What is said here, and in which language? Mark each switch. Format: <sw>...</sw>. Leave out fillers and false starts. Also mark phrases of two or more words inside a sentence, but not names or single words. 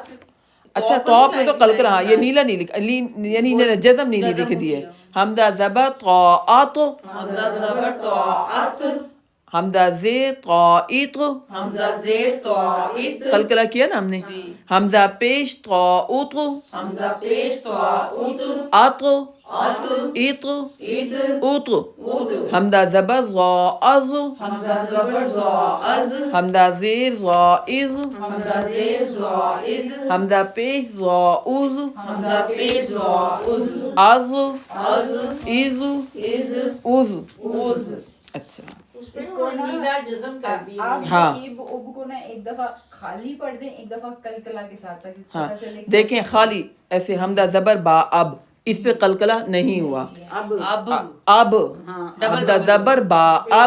<ur>اچھا تو آپ نے تو قلقلہ ہاں یہ نیلا نہیں لکھا یعنی جزم نہیں لکھ دیے حمزہ زبر طاعت حمزہ زبر طاعت حمزہ زیر طاعت حمزہ زیر طاعت قلقلہ کیا نا ہم نے حمزہ پیش طاعت حمزہ پیش طاعت</ur> <ar>ات ات ات اد ات اد</ar> <ur>حمزہ زبر ضا از حمزہ زبر زا از حمزہ زیر ضا از حمزہ زیر زا از حمزہ پیش ضا از حمزہ پیش زا از</ur> <ar>از از از از از از</ar> <ur>اچھا اس کو نیلا جزم کر دی آپ ہاں۔ ترکیب اب کو نا ایک دفعہ خالی پڑھ دیں ایک دفعہ کلکلا کے ساتھ تاکہ ہاں پتہ چلے کہ دیکھیں خالی ایسے حمزہ زبر با اب اس پہ قلقلہ نہیں ہوا</ur> <ar>اب</ar> <ur>اب حمزہ زبر با اب</ur>